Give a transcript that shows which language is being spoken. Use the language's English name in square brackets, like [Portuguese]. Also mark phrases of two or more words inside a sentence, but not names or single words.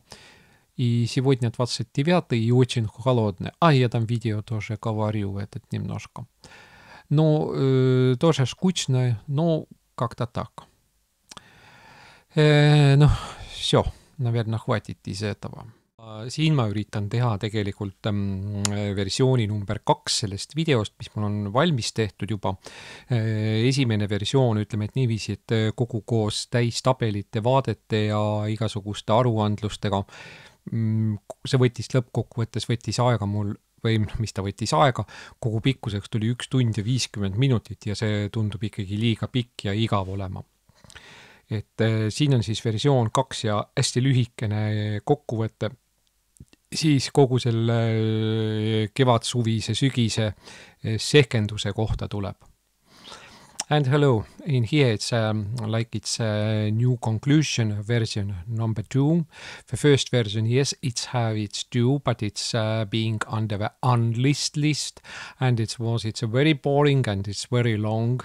[Russian] И сегодня 29 и очень холодно. Я там видео тоже говорил немножко. Тоже скучно, но как-то так. Все, наверное, хватит из этого. [Estonian] Siin ma üritan teha tegelikult versiooni number 2 sellest videost, mis mul on valmis tehtud juba. Esimene versioon, ütleme, et niiviisi, et kogu koos täistabelite, vaadete ja igasuguste aruandlustega. See lõppkokkuvõttes võttis aega mul, või mis ta võttis aega, kogu pikkuseks tuli 1 tund ja 50 minutit ja see tundub ikkagi liiga pikk ja igav olema. Et siin on siis versioon 2 ja hästi lühikene kokkuvõte siis kogu selle kevadsuvise sügise sehkenduse kohta tuleb. [English] And hello, in here it's it's a new conclusion version number 2. The first version, yes, it's due, but it's being under the unlist list, and it's a very boring and it's very long.